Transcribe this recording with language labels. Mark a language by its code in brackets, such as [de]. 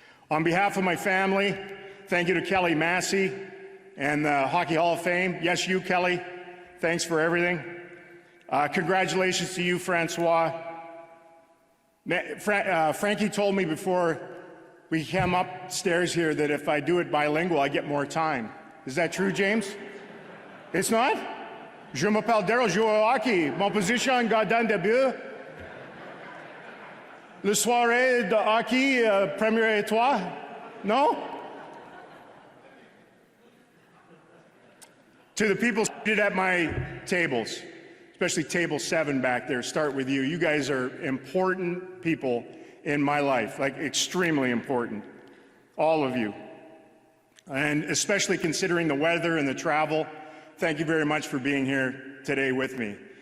[en] On behalf of my family, thank you to Kelly Massey and the Hockey Hall of Fame. Yes, you, Kelly. Thanks for everything. Congratulations to you, Francois. Frankie told me before we came upstairs here that if I do it bilingual, I get more time. Is that true, James? It's not? [fr] Je m'appelle Daryl, je joue au hockey. Mon position, gardien de but. Le soirée de hockey, première étoile? [en] No? To the people seated at my tables, especially table 7 back there, start with you. You guys are important people in my life, like extremely important, all of you. And especially considering the weather and the travel, thank you very much for being here today with me.